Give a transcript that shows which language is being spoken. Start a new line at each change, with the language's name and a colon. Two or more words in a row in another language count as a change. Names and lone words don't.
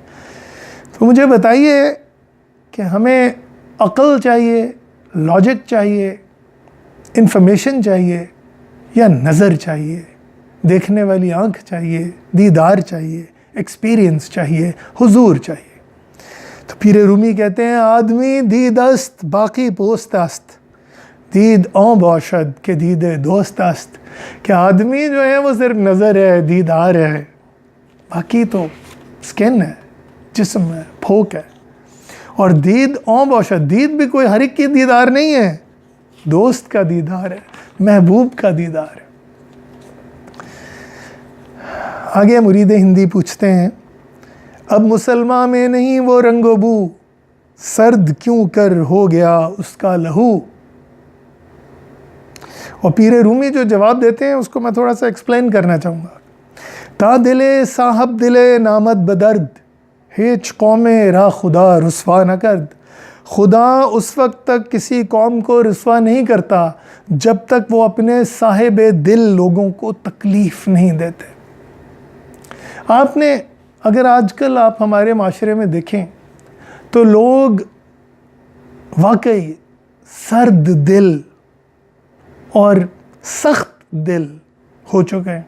Urdu: تو مجھے بتائیے کہ ہمیں عقل چاہیے، لاجک چاہیے، انفارمیشن چاہیے یا نظر چاہیے، دیکھنے والی آنکھ چاہیے، دیدار چاہیے، ایکسپیرینس چاہیے، حضور چاہیے؟ تو پیر رومی کہتے ہیں
Persian: آدمی دید است باقی پوست است، دید اوں باشد کہ دید دوست است،
Urdu: کہ آدمی جو ہے وہ صرف نظر ہے، دیدار ہے، باقی تو سکن ہے، جسم ہے، پھوک ہے. اور
Persian: دید اوں باشد،
Urdu: دید بھی کوئی ہر ایک کی دیدار نہیں ہے، دوست کا دیدار ہے، محبوب کا دیدار ہے. آگے مرید ہندی پوچھتے ہیں، اب مسلمان میں نہیں وہ رنگ و بو، سرد کیوں کر ہو گیا اس کا لہو. اور پیر رومی جو جواب دیتے ہیں اس کو میں تھوڑا سا ایکسپلین کرنا چاہوں گا.
Persian: تا دلے صاحب دلے نامت بدرد، ہیچ قوم را خدا رسوا نہ کرد.
Urdu: خدا اس وقت تک کسی قوم کو رسوا نہیں کرتا جب تک وہ اپنے صاحب دل لوگوں کو تکلیف نہیں دیتے. آپ نے اگر آج کل آپ ہمارے معاشرے میں دیکھیں تو لوگ واقعی سرد دل اور سخت دل ہو چکے ہیں.